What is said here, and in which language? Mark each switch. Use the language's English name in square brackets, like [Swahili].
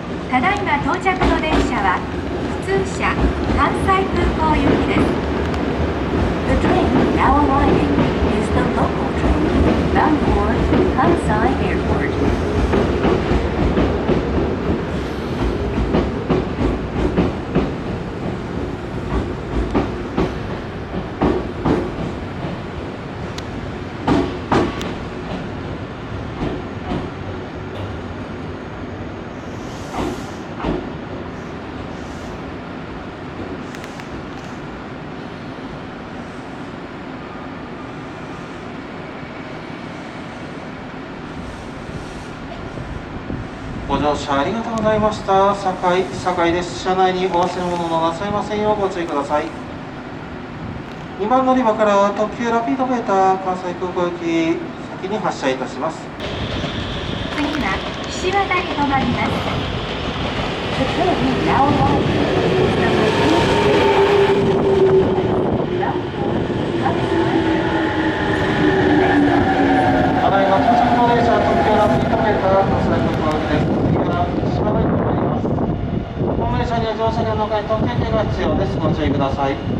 [Japanese] ただいま到着の電車は普通車関西空港行きです。 [English] The train now arriving is the local train bound for Kansai Airport. [Japanese] ご乗車ありがとうございました。堺です。車内にお忘れ物のなさいませんようご注意ください。 2番乗り場から特急ラピードメーター関西空港行き先に発車いたします。次は岸和田に停まります。 [English] The train now arriving is the local train bound for Kansai Airport. [Japanese] ただいま到着の電車特急ラピードメーター関西空港行きです。次は岸和田に停まります。本電車には乗車券のほかに特急券が必要です。ご注意ください。